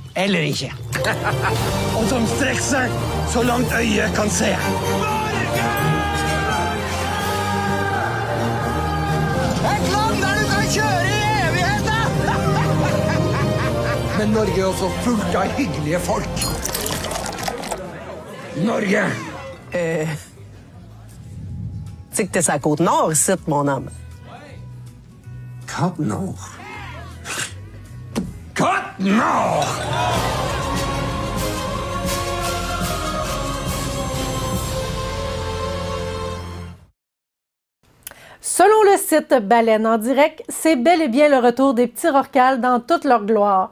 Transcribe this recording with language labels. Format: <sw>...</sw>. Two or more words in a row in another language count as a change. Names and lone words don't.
<no>Og som strekker seg Så langt øyet kan se. Et land der du kan kjøre i evigheten! Men Norge er også fullt av hyggelige folk. Norge!</no> <fr>C'est que t'es sa côte nord, ici, mon homme. Côte Nord. Côte Nord! Selon le site Baleine en direct, c'est bel et bien le retour des petits rorquals dans toute leur gloire.</fr>